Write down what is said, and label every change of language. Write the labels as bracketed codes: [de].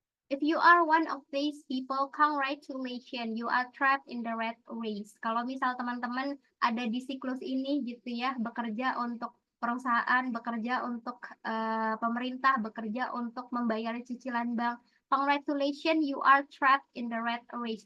[en] If you are one of these people, congratulations, you are trapped in the rat race. [id] Kalau misal teman-teman ada di siklus ini gitu ya, bekerja untuk perusahaan, bekerja untuk pemerintah, bekerja untuk membayar cicilan bank. [en] Congratulations, you are trapped in the rat race.